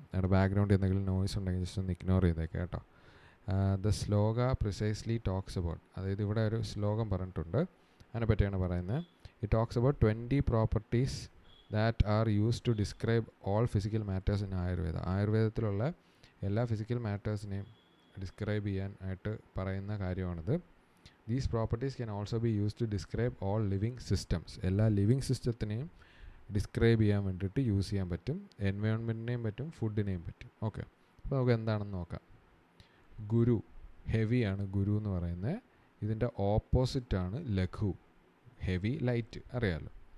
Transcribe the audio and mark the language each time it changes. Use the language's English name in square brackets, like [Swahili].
[Malayalam] അതിൻ്റെ ബാക്ക്ഗ്രൗണ്ട് എന്തെങ്കിലും നോയ്സ് ഉണ്ടെങ്കിൽ ജസ്റ്റ് ഒന്ന് ഇഗ്നോർ ചെയ്തേക്കാം കേട്ടോ. [English] the shloka precisely talks about, [Malayalam] അതായത് ഇവിടെ ഒരു ശ്ലോകം പറഞ്ഞിട്ടുണ്ട്, അതിനെ പറ്റിയാണ് പറയുന്നത്. [English] It talks about 20 properties that are used to describe all physical matters in Ayurveda. [Malayalam] ആയുർവേദത്തിലുള്ള എല്ലാ ഫിസിക്കൽ മാറ്റേഴ്സിനെയും ഡിസ്ക്രൈബ് ചെയ്യാൻ ആയിട്ട് പറയുന്ന കാര്യമാണിത്. [English] These properties can also be used to describe all living systems. [Malayalam] എല്ലാ ലിവിങ് സിസ്റ്റത്തിനെയും ഡിസ്ക്രൈബ് ചെയ്യാൻ വേണ്ടിയിട്ട് യൂസ് ചെയ്യാൻ പറ്റും. എൻവയോൺമെൻറ്റിനെയും പറ്റും, ഫുഡിനെയും പറ്റും. ഓക്കെ, അപ്പോൾ നമുക്ക് എന്താണെന്ന് നോക്കാം. ഗുരു, ഹെവിയാണ് ഗുരു എന്ന് പറയുന്നത്. ഇതിൻ്റെ ഓപ്പോസിറ്റാണ് ലഘു, ഹെവി, ലൈറ്റ്, അറിയാമല്ലോ.